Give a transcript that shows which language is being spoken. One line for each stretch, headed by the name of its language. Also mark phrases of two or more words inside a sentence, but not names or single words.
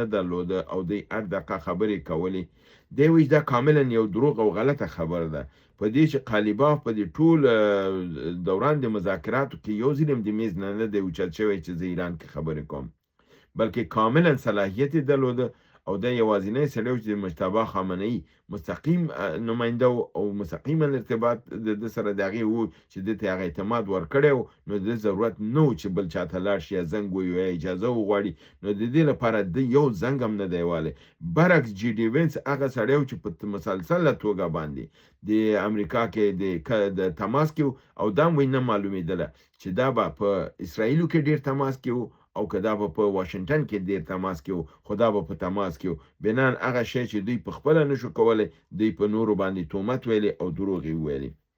Pashto: درلوده او دی هر دقیقه خبرې کولې دی وایي دا کاملا یو دروغ او غلطه خبره ده په دې چې قالیباف په دې ټول دوران د مذاکراتو کې یو ځل هم د میز نه دی اوچت شوی چې زه ایران کې خبرې کوم بلکې کاملا صلاحیت یې درلوده او دا یوازینی سړی و چې د مجتبی خامنه‌ای مستقیم نماینده او مستقیما ارتباط د سره د هغې و چې ده ته هغه اعتماد ورکړی و نو د ضرورت نه و چې بل چاته لاړ شي یا زنګ ووهي یا اجازه وغواړي نو د دې لپاره د یو زنګ هم نه دی والی برعکس جي ډي وینس هغه سړی و چې په مسلسله توګه باندې د امریکا کې د تماس کې او دا هم نه معلومېدله چې دا به په اسرائیلو کې ډېر تماس کې و او که دا به په واشنګټن کې ډېر تماس کې و خو دا به په تماس کې و بنان هغه شی چې دوی په خپله نشو کولی دوی په نورو باندې تهمت ویلی او دروغ یې وویلي